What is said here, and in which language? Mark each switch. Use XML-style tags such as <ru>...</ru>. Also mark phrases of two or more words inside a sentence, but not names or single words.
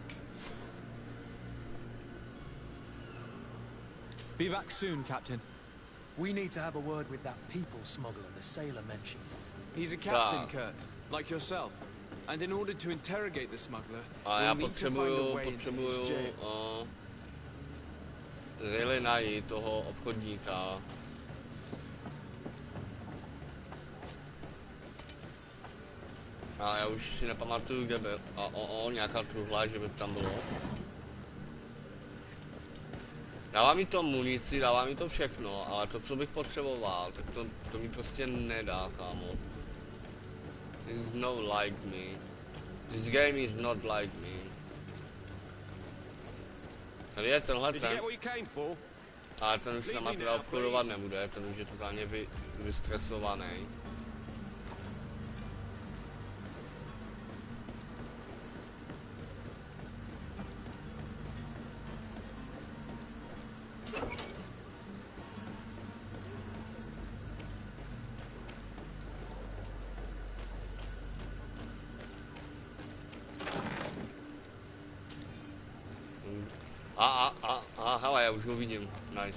<en>Be back soon, Captain. We need to have a word with that people smuggler the sailor mentioned. He's a captain, Kurt, like yourself. And in order to interrogate the smuggler, we'll need to find a way into his jail.</en> <cs>Really najít toho obchodníka. A já už si nepamatuju, kde byl. A nějaká truhla, že by tam bylo. Dává mi to munici, dává mi to všechno, ale to, co bych potřeboval, tak to mi prostě nedá, kámo.</cs> <en>This is no like me. This game is not like me.</en> <cs>Tady je tenhle ten. Ale ten už s náma teda obchodovat nebude, ten už je totálně vystresovaný. Hele, já už ho vidím, nice.</cs>